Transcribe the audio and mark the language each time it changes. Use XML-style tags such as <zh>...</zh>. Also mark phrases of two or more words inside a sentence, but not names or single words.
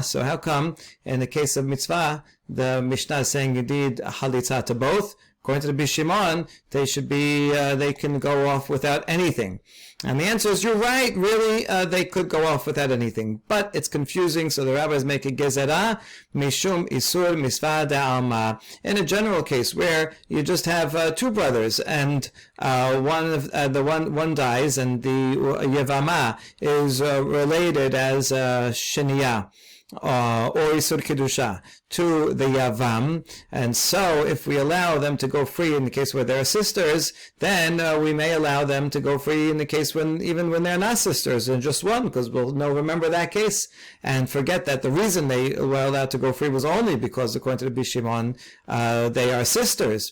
<en>So how come, in the case of Mitzvah, the Mishnah is saying you need Chalitza to both? According to the Bishimon, they can go off without anything. And the answer is, you're right, really, they could go off without anything. But it's confusing, so the rabbis make a gezerah,</en> <he>משום איסור מצוה דעלמא.</he> <en>In a general case where you just have two brothers, and one dies, and the Yevamot is related as Sheniah, or</en> <he>איסור קדושה,</he> <en>to the Yavam, and so if we allow them to go free in the case where they're sisters, then we may allow them to go free in the case even when they're not sisters, and just one, because we'll remember that case, and forget that the reason they were allowed to go free was only because, according to the Bishimon, they are sisters.</en>